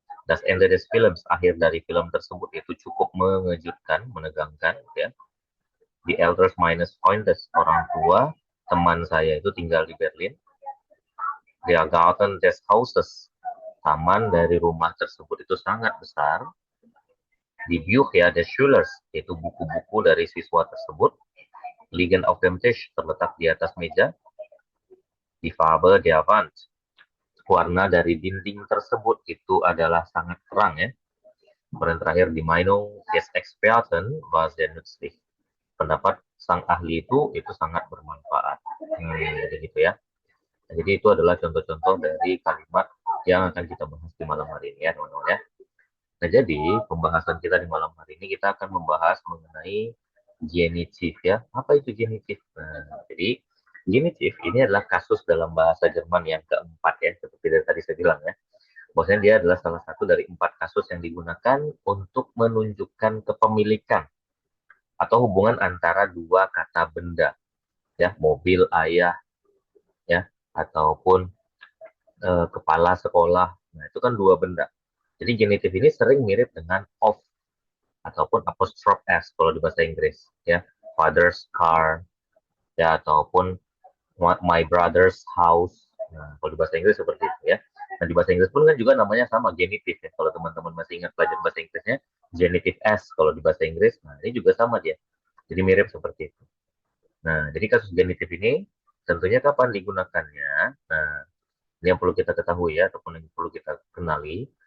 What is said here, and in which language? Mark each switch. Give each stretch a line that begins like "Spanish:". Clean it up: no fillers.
German: Das Ende des Films,
Indonesian: akhir dari film tersebut itu cukup mengejutkan, menegangkan ya.
German: Die Elders meines Freundes,
Indonesian: orang tua teman saya itu tinggal di Berlin.
German: Der Garten des Hauses,
Indonesian: taman dari rumah tersebut itu sangat besar.
German: Die Bücher des Schülers,
Indonesian: itu buku-buku dari siswa tersebut.
German: Liegen auf dem Tisch,
Indonesian: terletak di atas meja. Die Farbe der Wand, warna dari dinding tersebut itu adalah sangat terang ya. Kemudian terakhir
German: di Meinung des Experten war sehr nützlich.
Indonesian: Pendapat sang ahli itu sangat bermanfaat. Jadi gitu ya. Nah, jadi itu adalah contoh-contoh dari kalimat yang akan kita bahas di malam hari ini ya teman-teman ya. Nah jadi pembahasan kita di malam hari ini kita akan membahas mengenai genitif ya. Apa itu genitif? Nah, jadi genitif ini adalah kasus dalam bahasa Jerman yang keempat ya, seperti dari tadi saya bilang ya. Bahwasanya dia adalah salah satu dari 4 kasus yang digunakan untuk menunjukkan kepemilikan atau hubungan antara dua kata benda ya, mobil ayah ya, ataupun kepala sekolah. Nah, itu kan dua benda. Jadi genitif ini sering mirip dengan of ataupun apostrophe s kalau di bahasa Inggris ya.
English: Father's car ya, ataupun my brother's house.
Indonesian: Nah, kalau di bahasa Inggris seperti itu ya. Nah, di bahasa Inggris pun kan juga namanya sama, genitif ya. Kalau teman-teman masih ingat pelajaran bahasa Inggrisnya, genitif s kalau di bahasa Inggris. Nah, ini juga sama dia. Jadi mirip seperti itu. Nah, jadi kasus genitif ini tentunya kapan digunakannya? Nah, ini yang perlu kita ketahui ya, ataupun yang perlu kita kenali.